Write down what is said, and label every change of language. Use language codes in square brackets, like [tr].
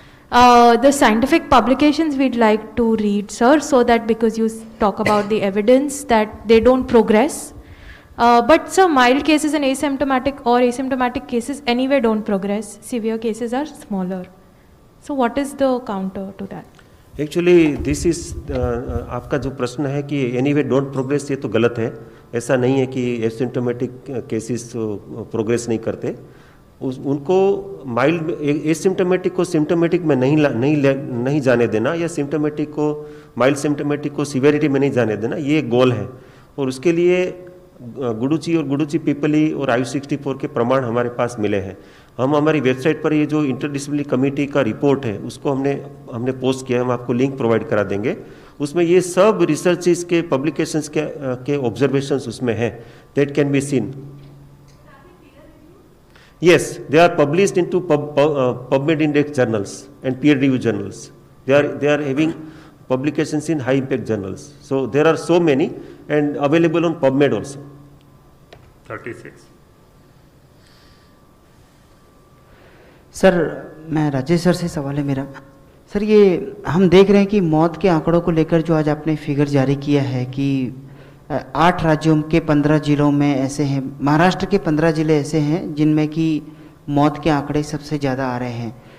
[en] The scientific publications we'd like to read, sir, so that because you talk about the evidence that they don't progress. But sir, mild cases and asymptomatic cases anyway don't progress. Severe cases are smaller. So what is the counter to that? Actually this is [hi] आपका जो प्रश्न है कि [en] anyway don't progress, [hi] ये तो गलत है. ऐसा नहीं है कि एसिम्टोमेटिक केसेस प्रोग्रेस नहीं करते. उनको माइल्ड एसिम्टोमेटिक को सिम्टोमेटिक में नहीं जाने देना, या सिम्टोमेटिक को माइल्ड सिम्टोमेटिक को सीवेरिटी में नहीं जाने देना, ये गोल है. और उसके लिए गुडुची और गुडुची पीपली और आयु 64 के प्रमाण हमारे पास मिले हैं. हम हमारी वेबसाइट पर ये जो इंटरडिसिप्लिनरी कमेटी का रिपोर्ट है उसको हमने पोस्ट किया है, हम आपको लिंक प्रोवाइड करा देंगे. उसमें ये सब रिसर्चेस के पब्लिकेशंस के ऑब्जर्वेशंस उसमें हैं, [en] That can be seen. Yes, they are published into PubMed Index journals and peer-reviewed journals. They are having publications in high-impact journals. So there are so many and available on PubMed also. 36. [hi] Sir, मैं Rajesh sir से सवाल है मेरा. Sir, ये हम देख रहे हैं कि मौत के आंकड़ों को लेकर जो आज आपने फिगर जारी किया है कि 8 राज्यों के 15 जिलों में ऐसे हैं, महाराष्ट्र के 15 जिले ऐसे हैं जिनमें कि मौत के आंकड़े सबसे ज़्यादा आ रहे हैं.